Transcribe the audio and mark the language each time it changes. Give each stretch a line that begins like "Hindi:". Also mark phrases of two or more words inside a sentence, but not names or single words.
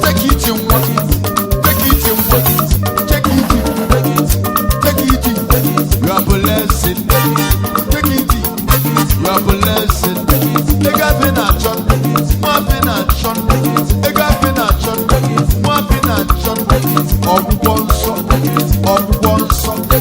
English: it in one. Take it in one. Take it in. Take it in. You are blessed. Take it in. You are blessed.
Igbo: Ego afe na-achọ. Nwa afe na-achọ. Ego afe na-achọ. Nwa afe na-achọ. Ọgwụgwọ nsọ. Ọgwụgwọ nsọ.